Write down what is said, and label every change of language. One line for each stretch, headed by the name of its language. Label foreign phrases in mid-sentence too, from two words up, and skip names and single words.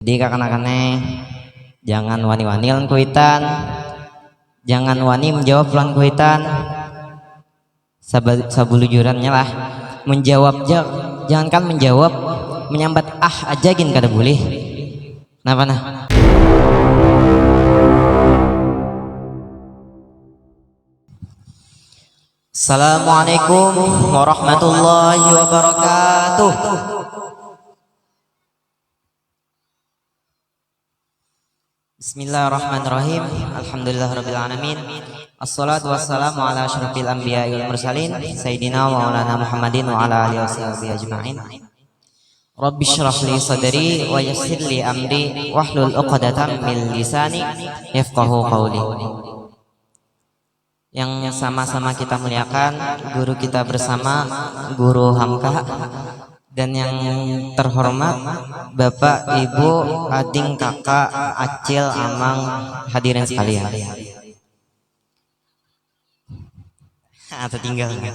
Banjar: Jadi kakak-kakaknya jangan wani-wani lan kuitan, jangan wani menjawab lan kuitan, sabulujurannya lah menjawab, jangankan menjawab, menyambat aja gin kada boleh. Kenapa nah?
Arabic: السلام عليكم ورحمة الله وبركاته. بسم الله الرحمن الرحيم. الحمد لله رب العالمين والصلاة والسلام على أشرف الأنبياء والمرسلين سيدنا ومولانا محمد وعلى آله وصحبه أجمعين. رب اشرح لي صدري ويسر لي أمري واحلل عقدة من لساني يفقهوا قولي.
Banjar: Yang sama-sama kita muliakan guru kita bersama, Guru Hamka, dan yang terhormat Bapak, Ibu, Ading, Kakak, Acil, Amang, hadirin sekalian. Atau tinggal.